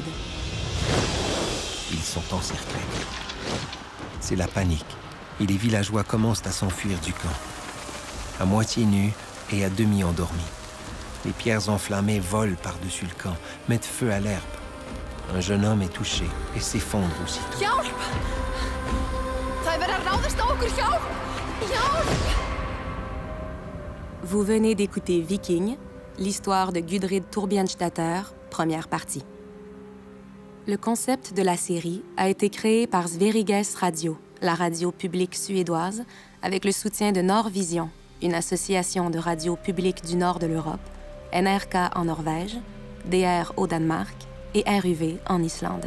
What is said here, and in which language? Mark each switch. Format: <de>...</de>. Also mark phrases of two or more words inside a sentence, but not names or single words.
<fr>Ils sont encerclés. C'est la panique, et les villageois commencent à s'enfuir du camp. À moitié nus et à demi endormis. Les pierres enflammées volent par-dessus le camp, mettent feu à l'herbe. Un jeune homme est touché et s'effondre aussitôt.</fr> <is>Hjálp! Það er verið að ráðast á okkur, hjálp! Hjálp!</is> <fr>Vous venez d'écouter Viking, l'histoire de Gudrid Torbjörnsdatter, première partie. Le concept de la série a été créé par Sveriges Radio, la radio publique suédoise, avec le soutien de Norvision, une association de radios publiques du nord de l'Europe, NRK en Norvège, DR au Danemark et RUV en Islande.</fr>